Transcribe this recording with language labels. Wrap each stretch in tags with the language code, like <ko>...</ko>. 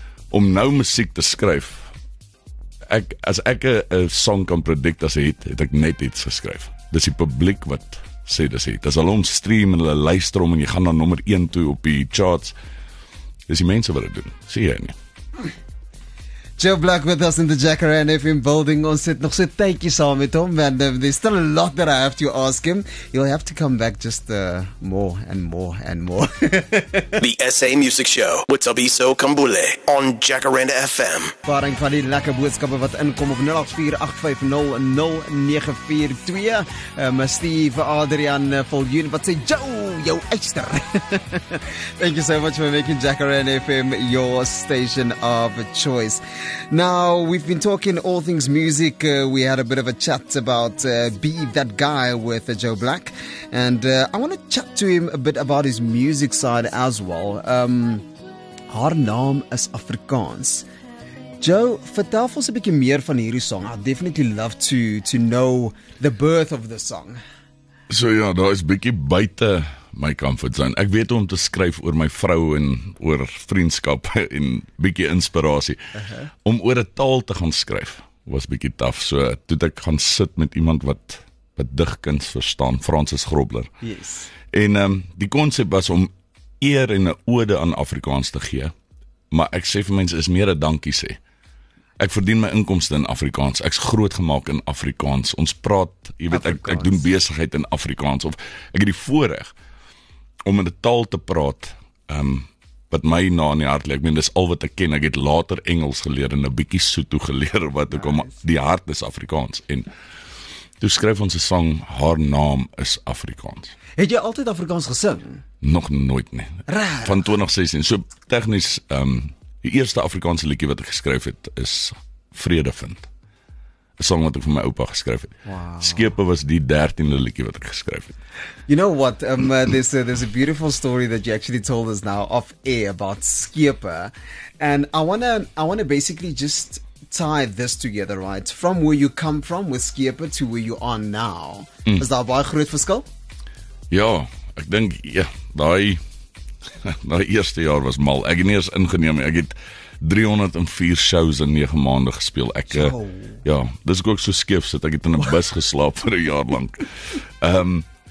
<af>Om nou musiek te skryf. As ek 'n song kan predict as 'n hit, het ek net iets geskryf. Dis die publiek wat sê dis hit. As hulle hom stream en hulle luister hom en jy gaan na nommer 1 toe op die charts, dis die mense wat dit doen. Sien jy nie?</af> <en>Joe Black with us in the Jacaranda FM building.</en> <af>Ons sit nog so tydjie saam met hom</af> <en>and there's still a lot that I have to ask him. You'll have to come back just more and more and more. The SA Music Show with Tabiso Kambule on Jacaranda FM.</en> <af>Varing van die lekker boodskappe wat inkom op 0848500942. Steve Adrian Voljoen wat sê Joe, jou eister.</af> <en>Thank you so much for making Jacaranda FM your station of choice. Now, we've been talking all things music. We had a bit of a chat about Be That Guy with Joe Black. And I want to chat to him a bit about his music side as well.</en> <af>Haar naam is Afrikaans. Joe, vertel ons 'n bietjie meer van hierdie song.</af> <en>I'd definitely love to know the birth of the song.</en> <af>So ja, daar is bietjie buite my comfort zone. Ek weet hoe om te skryf oor my vrou en oor vriendskap en bietjie inspirasie. Om oor 'n taal te gaan skryf was bietjie taaf. So toe ek gaan sit met iemand wat digkuns verstaan, Francis Grobler.</af> <en>Yes.</en> <af>En die konsep was om eer en 'n ode aan Afrikaans te gee. Maar ek sê vir mense is meer 'n dankie sê. Ek verdien my inkomste in Afrikaans. Ek's grootgemaak in Afrikaans. Ons praat, jy weet, ek doen besigheid in Afrikaans of ek het die voorreg om in 'n taal te praat wat my na in die hart lê. Ek meen dis al wat ek ken. Ek het later Engels geleer en 'n bietjie Sotho geleer wat ek om die hart is Afrikaans en toe skryf ons 'n song, haar naam is Afrikaans. Het jy altyd Afrikaans gesing? Nog nooit nie. Raar. Van 2016. So tegnies die eerste Afrikaanse liedjie wat ek geskryf het is Vrede vind. 'n Song wat ek vir my oupa geskryf het. Wow. Skepe was die 13de liedjie wat ek geskryf het.</af> <en>You know what? There's a beautiful story that you actually told us now off air about Skepe, and I wanna basically just tie this together, right? From where you come from with Skepe to where you are now.</en> <af>Is daar baie groot verskil? Ja, ek dink daai eerste jaar was mal. Ek het nie eens ingeneem nie. Ek het 304 shows in 9 maande gespeel. Ek ja, dis ook so skeef sit. Ek het in 'n bus geslaap vir 'n jaar lank.</af>